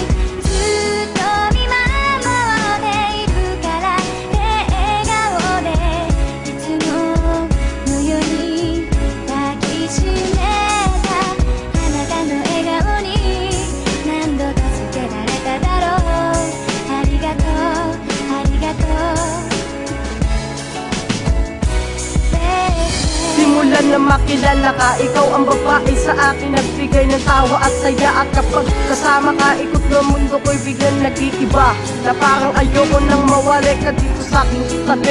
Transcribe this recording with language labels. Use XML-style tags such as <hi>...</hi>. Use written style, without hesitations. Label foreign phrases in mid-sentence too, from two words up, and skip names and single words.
<ja>ずっと見守っているからって笑顔でいつものように抱きしめた。あなたの笑顔に何度助けられただろう。ありがとうありがとう。</ja> <tl>Simulan na makilala ka, ikaw ang babae sa akin, nagbigay ng tawa at saya. At kapag kasama ka, ikot ng mundo ko'y biglang nag-iiba, na parang ayoko nang mawala ka dito sa aking tabi.</tl>